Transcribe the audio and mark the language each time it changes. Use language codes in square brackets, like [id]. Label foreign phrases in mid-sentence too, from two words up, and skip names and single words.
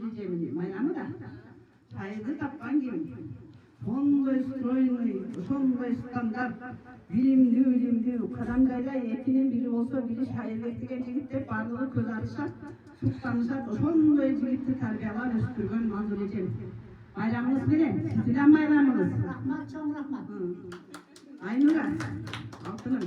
[ky] майрамы да. Шайырды тапқан ким. Сондай стройный, сондай стандарт, билимдүү, кадамдайда экинин бири болсо бири Шайырбек деген жигиттер барлыгы көз ачышат, суктанышат, ошондой жигитти тарбиялап өстүргөн Мансур эжем. Байрамыңыз менен, сиздин байрамыңыз. Рахмат, чоң рахмат. Айнура, алтыным.